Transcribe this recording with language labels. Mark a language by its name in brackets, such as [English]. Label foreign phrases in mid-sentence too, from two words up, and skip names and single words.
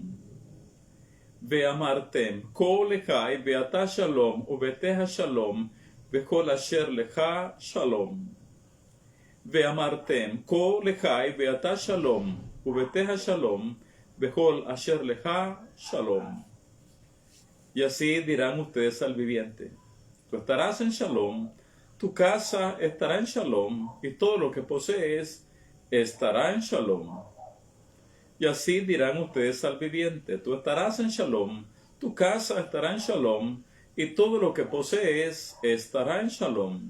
[Hebrew] ואמרתם כה לחי ואתה שלום וביתך שלום וכל אשר לך שלום. ואמרתם כה לחי ואתה שלום וביתך שלום וכל אשר לך שלום. [Spanish] Y así dirán ustedes al viviente: tú estarás en shalom, tu casa estará en shalom, y todo lo que posees estará en shalom. Y así dirán ustedes al viviente: tú estarás en shalom, tu casa estará en shalom, y todo lo que posees estará en shalom.